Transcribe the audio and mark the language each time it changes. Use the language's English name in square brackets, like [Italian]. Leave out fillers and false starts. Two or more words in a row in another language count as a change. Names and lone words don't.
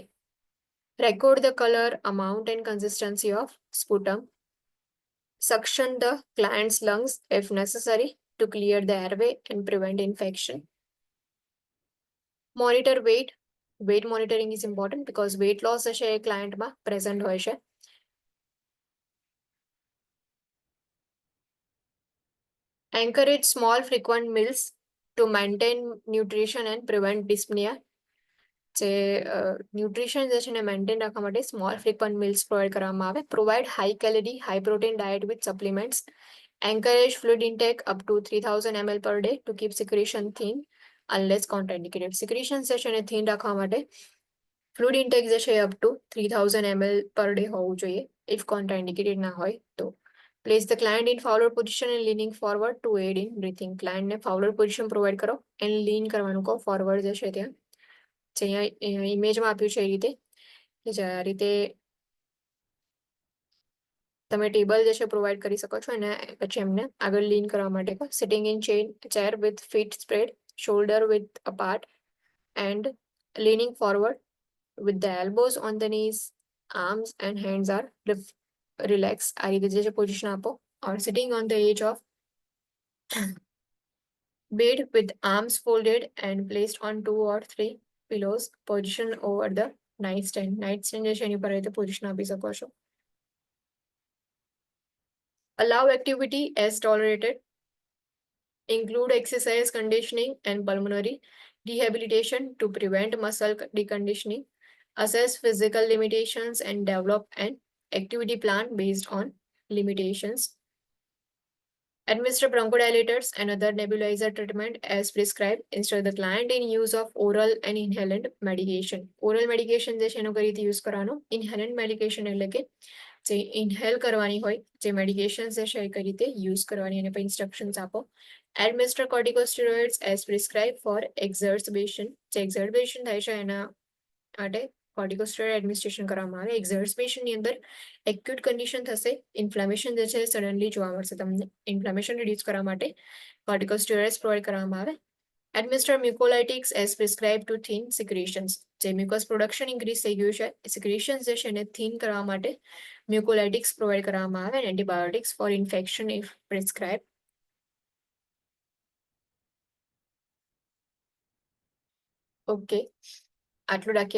[English] record the colour, amount and consistency of sputum. suction the clients lungs if necessary to clear the airway and prevent infection. monitor weight. weight monitoring is important because weight loss [Gujarati] જે છે એ ક્લાયન્ટમાં પ્રેઝન્ટ હોય છે. [English] Encourage small frequent meals to maintain nutrition and prevent dyspnea. [Gujarati] જે ન્યુટ્રિશન જે છે એને મેન્ટેન રાખવા માટે [English] small frequent meals provide [Gujarati] કરવામાં આવે. [English] provide high calorie high protein diet with supplements. encourage fluid intake up to 3000 ml per day to keep secretion thin unless contraindicated. [Gujarati] સિક્રેશન જે છે એને થીન રાખવા માટે [English] fluid intake [Gujarati] જે છે [English] up to 3000 ml per day [Gujarati] હોવું જોઈએ [English] if contraindicated [Gujarati] ના હોય તો. [English] Place the client in forward position and leaning forward to aid in breathing. [Gujarati] Client ને [English] forward position provide [Gujarati] કરો and lean કરવાનું કહો forward જે છે ત્યાં. જે અહીંયા ઇમેજમાં આપ્યું છે એ રીતે કે જે આ રીતે તમે ટેબલ જે છે પ્રોવાઈડ કરી શકો છો અને પછી એમને આગળ લીન કરવા માટે કહો. [English] sitting in chair with feet spread, shoulder with apart and leaning forward with the elbows on the knees, arms and hands are relaxed. [Gujarati] આ રીતે જે છે પોઝિશન આપો. [English] or sitting on the edge of bed with arms folded and placed on 2 or 3 pillows. Position over the nightstand. [Gujarati] Nightstand જે છે એની પર રીતે પોઝિશન આપી શકો છો. [English] allow activity as tolerated, include exercise conditioning and pulmonary rehabilitation to prevent muscle deconditioning, assess physical limitations and develop an activity plan based on limitations, administer bronchodilators and other nebulizer treatment as prescribed, instruct the client in use of oral and inhalant medication. Oral medication [Gujarati] જે છે એનો કઈ રીતે યુઝ કરવાનો, [English] inhalant medication [Gujarati] એટલે કે જે ઇન્હેલ કરવાની હોય જે મેડિકેશન્સ જે છે એ કઈ રીતે યુઝ કરવાની એને પછી ઇન્સ્ટ્રક્શન્સ આપો. [English] administer corticosteroids as prescribe for exacerbation, [Gujarati] જે એક્ઝર્બેશન થાય છે એના માટે [English] corticosteroid administration [Gujarati] કરવામાં આવે. એક્ઝર્બેશનની અંદર [English] acute condition [Gujarati] થશે, ઇન્ફ્લામેશન જે છે સડનલી જોવા મળશે તમને. [English] inflammation reduce [Gujarati] કરવા માટે કોર્ટિકોસ્ટેરોઇડ્સ પ્રોવાઈડ કરવામાં આવે. [English] Administer mucolytics as prescribed to thin secretions. [Gujarati] જે [English] mucus production increase [Gujarati] થઈ ગયું છે, secretions જે છે એને થીન કરવા માટે મ્યુકોલાઇટિક્સ પ્રોવાઈડ કરવામાં આવે. [English] antibiotics for infection if prescribe. [Gujarati] ઓકે, આટલું રાખીએ.